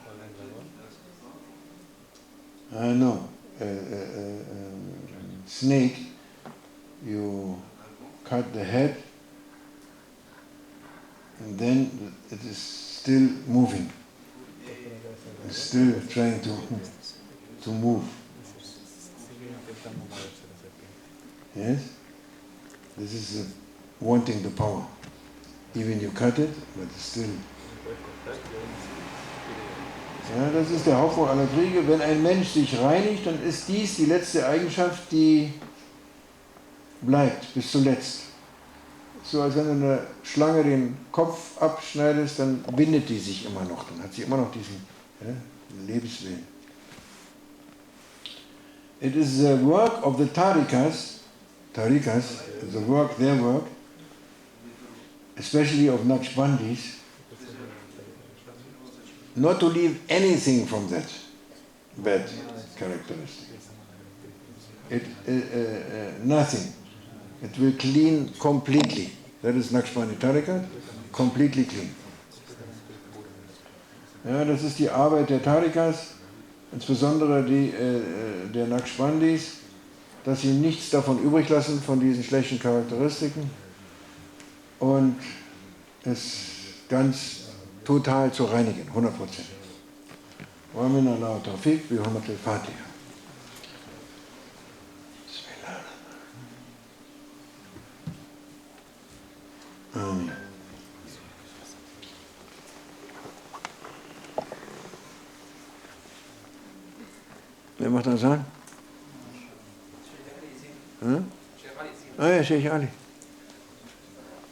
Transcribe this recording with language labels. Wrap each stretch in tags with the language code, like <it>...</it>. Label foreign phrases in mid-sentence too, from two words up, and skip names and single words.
<en>No, snake, you cut the head and then it is still moving. It's still trying to move. Yes? This is wanting the power. Even you cut it, but it's still.</en> <de>Ja, das ist der Hauptgrund aller Kriege. Wenn ein Mensch sich reinigt, dann ist dies die letzte Eigenschaft, die bleibt bis zuletzt. So als wenn du eine Schlange den Kopf abschneidest, dann bindet die sich immer noch. Dann hat sie immer noch diesen Lebenswillen.</de> <en>It is the work of the tarikas, their work, especially of Naqshbandis, not to leave anything from that bad characteristic. Nothing. It will clean completely. That is Naqshbandi Tarikat, completely clean.</en> <de>Ja, das ist die Arbeit der Tarikas, insbesondere der Naqshbandis, dass sie nichts davon übrig lassen, von diesen schlechten Charakteristiken, und es ganz total zu reinigen, 100%.</de> <ar>ومن الله التوفيق بحرمة الفاتحة. Bismillah. Amen.</ar> <de>Wer macht das an? Hm? Ah ja, Sheikh Ali.</de>